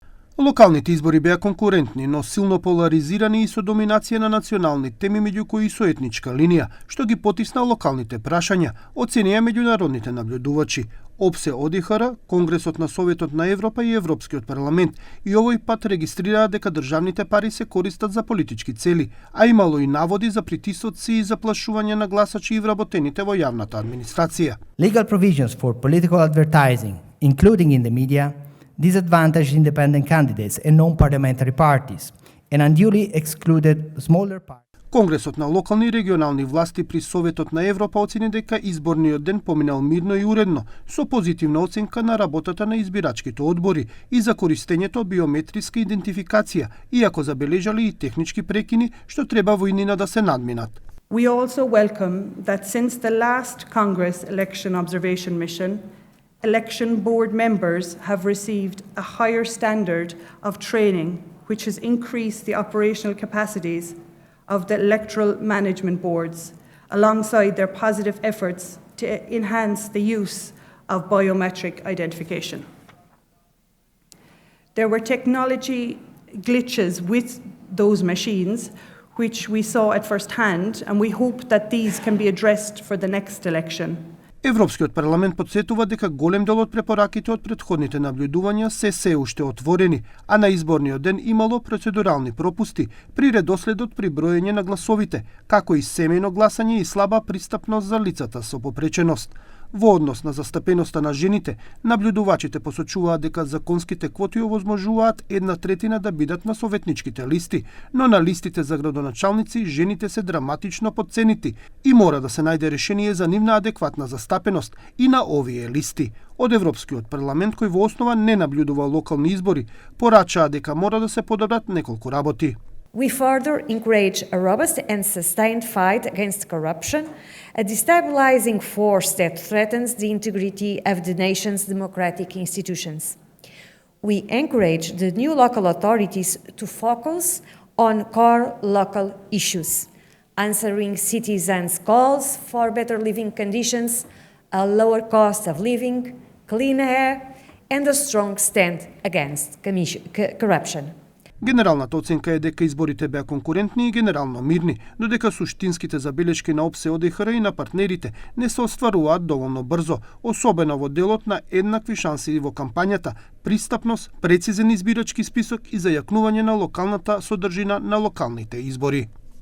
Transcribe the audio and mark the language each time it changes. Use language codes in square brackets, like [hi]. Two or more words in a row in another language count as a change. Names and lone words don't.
[mk] Локалните избори беа конкурентни, но силно поларизирани и со доминација на национални теми меѓу кои со етничка линија, што ги потисна локалните прашања, оценија меѓународните наблюдувачи. ОПСЕ ОДИХР, Конгресот на Советот на Европа и Европскиот парламент и овој пат регистрираа дека државните пари се користат за политички цели, а имало и наводи за притисоци и заплашување на гласачи и вработените во јавната администрација. [en] Legal provisions for political advertising, including in the media, disadvantaged independent candidates and non-parliamentary parties, and unduly excluded smaller parties. [mk] Конгресот на локални и регионални власти при Советот на Европа оцени дека изборниот ден поминал мирно и уредно, со позитивна оценка на работата на избирачките одбори и за користењето биометриска идентификација, иако забележали и технички прекини што треба во иднина да се надминат. [en] We also welcome that since the last Congress election observation mission, election board members have received a higher standard of training, which has increased the operational capacities of the electoral management boards, alongside their positive efforts to enhance the use of biometric identification. There were technology glitches with those machines, which we saw at first hand, and we hope that these can be addressed for the next election. [mk] Европскиот парламент потсетува дека голем дел од препораките од претходните наблюдувања се уште отворени, а на изборниот ден имало процедурални пропусти при редоследот при броење на гласовите, како и семејно гласање и слаба пристапност за лицата со попреченост. Во однос на застапеноста на жените, наблюдувачите посочуваат дека законските квоти овозможуваат 1/3 да бидат на советничките листи, но на листите за градоначалници жените се драматично потценити и мора да се најде решение за нивна адекватна застапеност и на овие листи. Од Европскиот парламент, кој во основа не наблюдува локални избори, порачаа дека мора да се подобрат неколку работи. [en] We further encourage a robust and sustained fight against corruption, a destabilizing force that threatens the integrity of the nation's democratic institutions. We encourage the new local authorities to focus on core local issues, answering citizens' calls for better living conditions, a lower cost of living, clean air, and a strong stand against corruption. [mk] Генералната оценка е дека изборите беа конкурентни и генерално мирни, додека суштинските забелешки на ОПСЕ ОДИХР и на партнерите не се остваруваат доволно брзо, особено во делот на еднакви шанси во кампањата, пристапност, прецизен избирачки список и зајакнување на локалната содржина на локалните избори.